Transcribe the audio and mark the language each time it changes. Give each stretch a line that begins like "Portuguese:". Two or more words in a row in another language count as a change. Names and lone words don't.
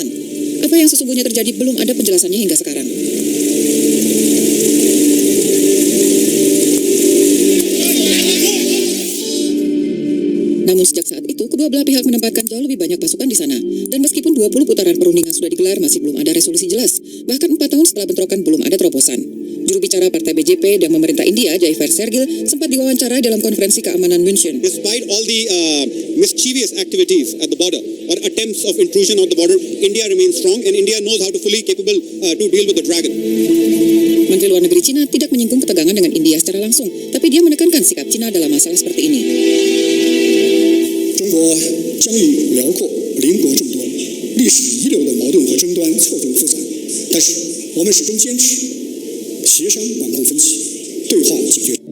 Indonesian: Apa yang sesungguhnya terjadi belum ada penjelasannya hingga sekarang. Namun sejak saat itu, kedua belah pihak menempatkan jauh lebih banyak pasukan di sana. Dan meskipun 20 putaran perundingan sudah digelar, masih belum ada resolusi jelas. Bahkan 4 tahun setelah bentrokan belum ada terobosan. Juru bicara Partai BJP dan pemerintah India, Jaifer Sergil, sempat diwawancarai dalam konferensi keamanan München.
English: Despite all the mischievous activities at the border or attempts of intrusion on the border, India remains strong and India knows how to fully capable to deal with the dragon.
Indonesian: Menteri Luar Negeri China tidak menyinggung ketegangan dengan India secara langsung, tapi dia menekankan sikap China dalam masalah seperti ini.
Chinese: 中国疆域辽阔，邻国众多，历史遗留的矛盾和争端错综复杂，但是我们始终坚持协商管控分歧，对话解决。